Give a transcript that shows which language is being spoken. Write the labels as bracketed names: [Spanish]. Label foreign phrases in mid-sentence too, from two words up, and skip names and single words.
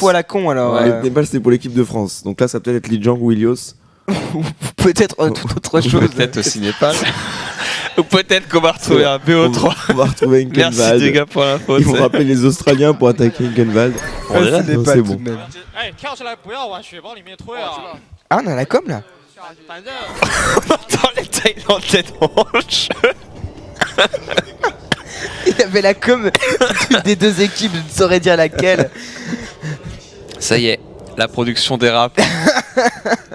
[French] infos à la con alors. Ouais, Népal, c'était pour l'équipe de France. Donc là, ça peut être Li Jiang ou Ilios. Peut-être toute autre chose. Peut-être aussi Népal. Ou peut-être qu'on va retrouver un BO3. On va retrouver une Merci Kenvald. les gars pour l'info. Ils vont rappeler les Australiens pour attaquer une Kenvald. On est là, c'est non, pas c'est tout bon. de même. [Chinese] 哎，跳下来不要往血包里面推啊！ [French] Ah, on a la com là. [Chinese] 反正 [French] On entend les Thaïlandais dans le jeu. Il y avait la com des deux équipes, je ne saurais dire laquelle. Ça y est, la production dérape.